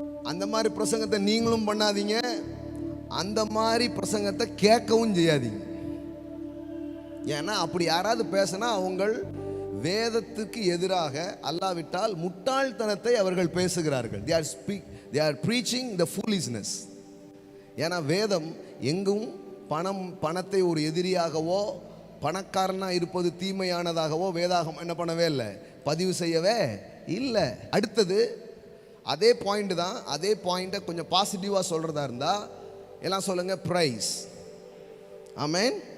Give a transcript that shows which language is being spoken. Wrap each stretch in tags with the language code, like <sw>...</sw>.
<ta>அந்த மாதிரி பிரசங்கத்தை நீங்களும் பண்ணாதீங்க. அந்த மாதிரி பிரசங்கத்தை கேட்கவும் செய்யாதீங்க. ஏன்னா அப்படி யாராவது பேசினா அவங்கள் வேதத்துக்கு எதிராக அல்லாவிட்டால் முட்டாள்தனத்தை அவர்கள் பேசுகிறார்கள்.</ta> <en>they are preaching the foolishness.</en> <ta>ஏன்னா வேதம் எங்கும் பணத்தை ஒரு எதிரியாகவோ பணக்காரனாக இருப்பது தீமையானதாகவோ வேதாகம் என்ன பண்ணவே இல்லை, பதிவு செய்யவே இல்லை. அடுத்தது அதே பாயிண்ட் தான். அதே பாயிண்ட்டை கொஞ்சம் பாசிட்டிவாக சொல்கிறதா இருந்தால் எல்லாம் சொல்லுங்க பிரைஸ். ஆமென்.</ta>